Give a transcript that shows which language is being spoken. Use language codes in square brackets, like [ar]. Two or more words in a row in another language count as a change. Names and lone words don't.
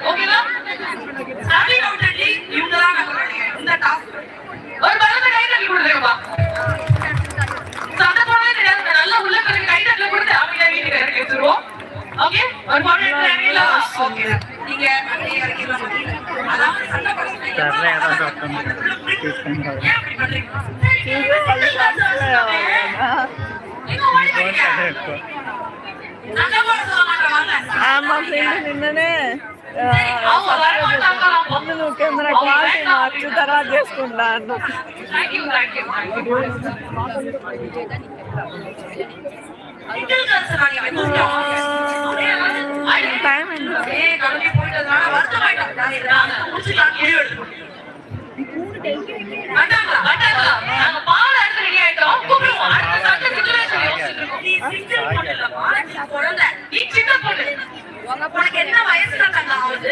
[ta] ஓகேவா? ஒரு பலத்தை கை தட்டி கொடுத்துருப்பா. சண்டை போடவே தெரியாது, நல்லா உள்ள கை தட்டல கொடுத்து அவங்க வீட்டுக்கு இறக்கி வச்சிருவோம். ஓகே, ஒரு நீங்க அதாவது சண்டை போடுறீங்க. [te] ఆమా ఫ్రెండ్ నిన్ననే నువ్వు [en] camera quality [te] మార్చి తర్వాత చేసుకుంటాను. టైం [ta] உனக்கு என்ன வயசு ஆகுது?